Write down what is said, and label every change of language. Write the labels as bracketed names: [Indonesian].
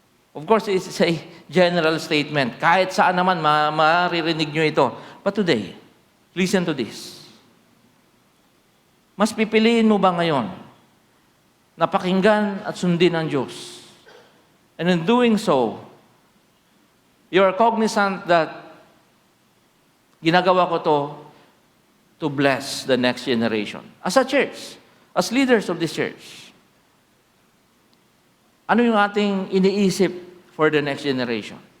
[English] Of course, it's a general statement. [Filipino] Kahit saan naman, maririnig nyo ito. [English] But today, listen to this. [Filipino] Mas pipiliin mo ba ngayon na pakinggan at sundin ang Diyos? [English] And in doing so, you are cognizant that [Filipino] ginagawa ko [English] to bless the next generation. As a church, as leaders of this church, [Filipino] ano yung ating iniisip [English] for the next generation?